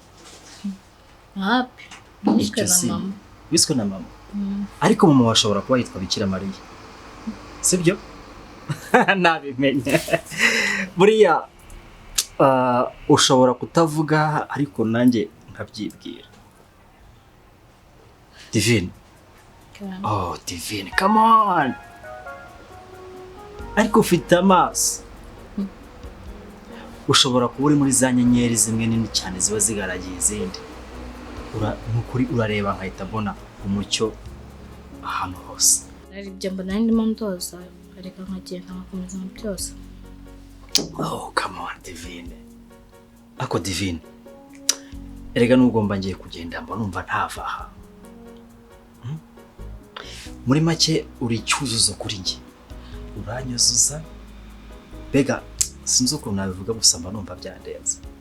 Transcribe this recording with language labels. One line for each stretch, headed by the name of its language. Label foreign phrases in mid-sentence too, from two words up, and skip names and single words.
Kinyarwanda: Wiswe na mama. Ariko mama washobora kuba yitwa Bikira Mariya. Sibyo? Nabimenye. Buriya ushobora kutavuga ariko nanjye nkabyibwira.
English: Divine. Divine, come on.
Kinyarwanda: Ariko ufite amaso. Ushobora kuba uri muri za nyenyeri zimwe nini cyane ziba zigaragiye izindi. Nukuri urareba nkahita mbona umucyo ahantu hose. Ibyo mbona ndimo ndoza, ariko nkagenda nkakomeza mu byose.
English: Come on Divine.
Kinyarwanda: Ako Divine, erega n'ugomba ngiye kugenda mba numva ntava aha. Muri make uri cyuzuzo kuri njye. Uranyuzuza. Bega sinzi ukuntu nabivuga gusa mba numva byandenze.